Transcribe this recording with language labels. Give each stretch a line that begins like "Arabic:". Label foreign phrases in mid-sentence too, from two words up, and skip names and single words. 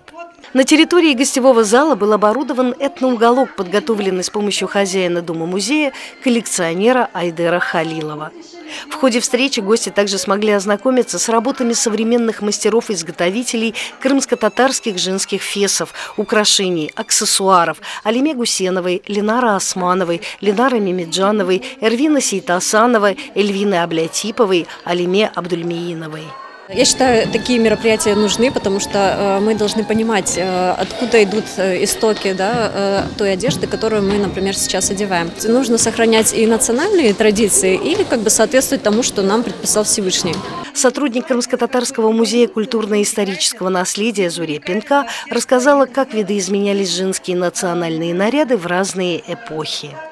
Russian: На территории гостевого зала был оборудован этноуголок, подготовленный с помощью хозяина дома-музея, коллекционера Айдера Халилова. В ходе встречи гости также смогли ознакомиться с работами современных мастеров-изготовителей крымско-татарских женских фесов, украшений, аксессуаров Алиме Гусеновой, Ленара Османовой, Ленары Мемеджановой, Эрвины Сейтасановой, Эльвины Аблятиповой, Алиме Абдульмеиновой. Я считаю, такие мероприятия нужны, потому что мы должны понимать, откуда идут истоки, той одежды, которую мы, например, сейчас одеваем. Нужно сохранять и национальные традиции, и соответствовать тому, что нам предписал Всевышний. Сотрудник Крымско-татарского музея культурно-исторического наследия Зуре Пенка рассказала, как видоизменялись женские национальные наряды в разные эпохи.